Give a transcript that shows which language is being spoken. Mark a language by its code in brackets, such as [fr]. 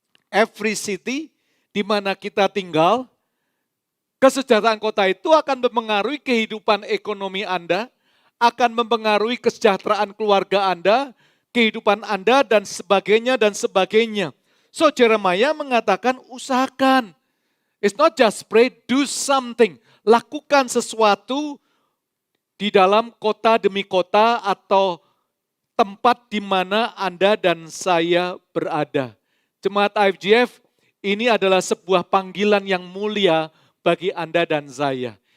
[en] Every city [id] di mana kita tinggal, kesejahteraan kota itu akan mempengaruhi kehidupan ekonomi Anda, akan mempengaruhi kesejahteraan keluarga Anda, kehidupan Anda dan sebagainya dan sebagainya. So Jeremiah mengatakan usahakan. [en] It's not just pray, do something. [id] Lakukan sesuatu di dalam kota demi kota atau tempat di mana Anda dan saya berada. Jemaat IFGF, ini adalah sebuah panggilan yang mulia bagi Anda dan saya.